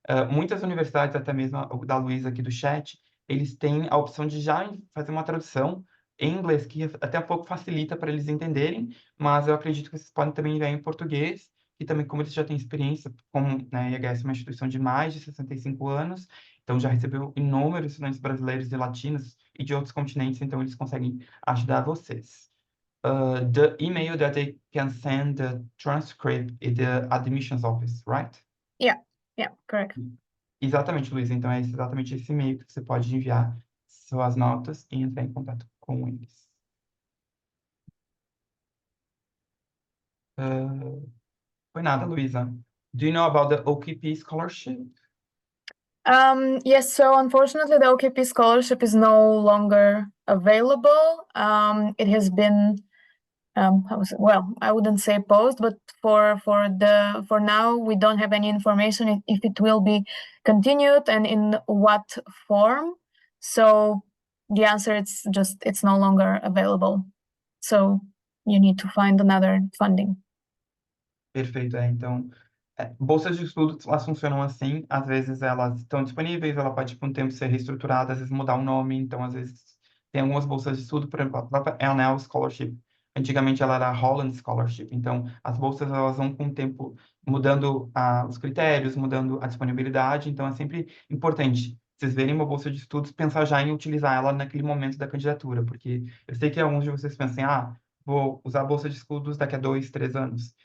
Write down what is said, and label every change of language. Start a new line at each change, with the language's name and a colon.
Portuguese: Muitas universidades, até mesmo o da Luísa aqui do chat, eles têm a opção de já fazer uma tradução em inglês, que até um pouco facilita para eles entenderem, mas eu acredito que vocês podem também enviar em português, e também como eles já têm experiência, como, né, a IHS é uma instituição de mais de 65 anos, então já recebeu inúmeros estudantes brasileiros e latinos e de outros continentes, então eles conseguem ajudar vocês.
English: The email that they can send the transcript is the admissions office, right? Yeah, correct.
Portuguese: Exatamente, Luísa. Então é exatamente esse e-mail que você pode enviar suas notas e entrar em contato com eles. Foi nada, Luísa.
English: Do you know about the OKP scholarship? Yes, so unfortunately, the OKP scholarship is no longer available. It has been, I wouldn't say paused, but for now, we don't have any information if it will be continued and in what form. So the answer it's no longer available. So you need to find another funding.
Portuguese: Perfeito, então, bolsas de estudo, elas funcionam assim, às vezes elas estão disponíveis, ela pode, por um tempo, ser reestruturada, às vezes mudar o nome, então, às vezes, tem algumas bolsas de estudo, por exemplo, a própria Enel Scholarship, antigamente ela era Holland Scholarship, então, as bolsas, elas vão, com o tempo, mudando os critérios, mudando a disponibilidade, então, é sempre importante vocês verem uma bolsa de estudos, pensar já em utilizar ela naquele momento da candidatura, porque eu sei que alguns de vocês pensam, vou usar a bolsa de estudos daqui a 2, 3 anos.